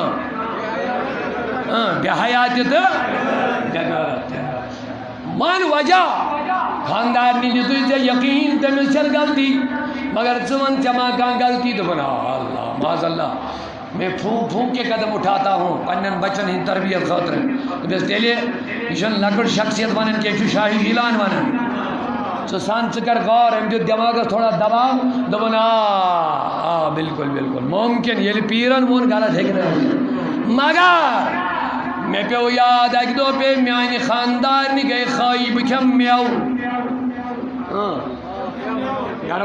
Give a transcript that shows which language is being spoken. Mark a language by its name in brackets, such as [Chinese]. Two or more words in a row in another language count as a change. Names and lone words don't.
[Kashmiri] بے حیا تہِ تہٕ بے غٲرت تہِ مان وجہ خاندارنہِ دِتُے ژےٚ یقیٖن تٔمِس چھَنہٕ غلطی مگر ژٕ وَن ژےٚ ما کانٛہہ غلطی دوٚپُن اللہ معاذ اللہ [Urdu] میں پھونک کے قدم اٹھاتا ہوں [Kashmiri] پنٛنٮ۪ن بچن ہٕنٛدِ تربیت خٲطرٕ دوٚپٮ۪س تیٚلہِ یہِ چھَنہٕ لۄکٕٹ شخصیت وَنان کینٛہہ یہِ چھُ شاہی جیلان وَنان ژٕ سن ژٕ کر غور أمۍ دیُت دٮ۪ماغس تھوڑا دباو دوٚپُن آ بالکل بالکل ممکن ییٚلہِ پیٖرن ووٚن غلط ہیٚکہِ نہٕ ٲسِتھ مگر مےٚ پیوٚو یاد اکہِ دۄہ پیٚیہِ میانہِ خاندارنہِ گٔے خٲیی بہٕ کھٮ۪مہٕ مٮ۪وٕ گرٕ